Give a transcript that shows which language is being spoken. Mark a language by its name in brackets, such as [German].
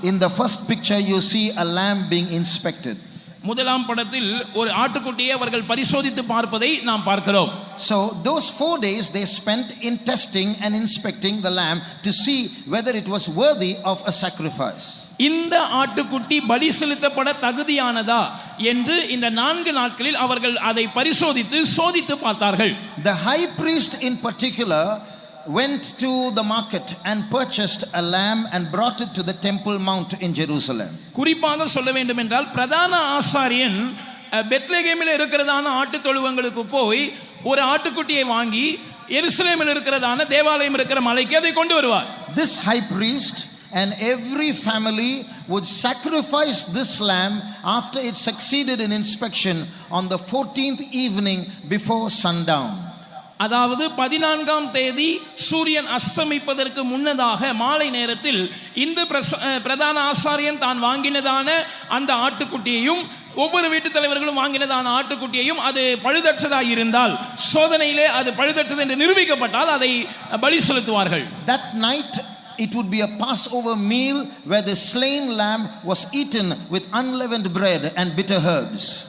[English] In the first picture you see a lamb being inspected. [Tamil] முதலாம் படத்தில் ஒரு ஆட்டுக்குட்டியை அவர்கள் பரிசோதித்து பார்ப்பதை நாம் பார்க்கிறோம். [English] So those 4 days they spent in testing and inspecting the lamb to see whether it was worthy of a sacrifice. [Tamil] இந்த ஆட்டுக்குட்டி பலி செலுத்தப்பட தகுதியானதா என்று இந்த 4 நாட்களில் அவர்கள் அதை பரிசோதித்து சோதித்து பார்த்தார்கள். [English] The high priest in particular went to the market and purchased a lamb and brought it to the temple mount in Jerusalem. [Tamil] குறிப்பாக சொல்ல வேண்டும் என்றால் பிரதான ஆசாரியன் பெத்லகேமில் இருக்கிறதான ஆட்டு தொழுவங்களுக்கு போய் ஒரு ஆட்டுக்குட்டியை வாங்கி எருசலேமில் இருக்கிறதான தேவாலயம் இருக்கிற மலைக்கு அதை கொண்டு வருவார். [English] This high priest and every family would sacrifice this lamb after it succeeded in inspection on the 14th evening before sundown. [Tamil] அதாவது 14ஆம் தேதி சூரியன் அஸ்தமிப்பதற்கு முன்னதாக மாலை நேரத்தில் இந்த பிரதான ஆசாரியன் தான் வாங்கினதான அந்த ஆட்டுக்குட்டியையும் ஒவ்வொரு வீட்டு தலைவர்களும் வாங்கினதான ஆட்டுக்குட்டியையும் அது பழுதற்றதாக இருந்தால், சோதனையிலே அது பழுதற்றது என்று நிரூபிக்கப்பட்டால் அதை பலி செலுத்துவார்கள். [English] That night it would be a Passover meal where the slain lamb was eaten with unleavened bread and bitter herbs.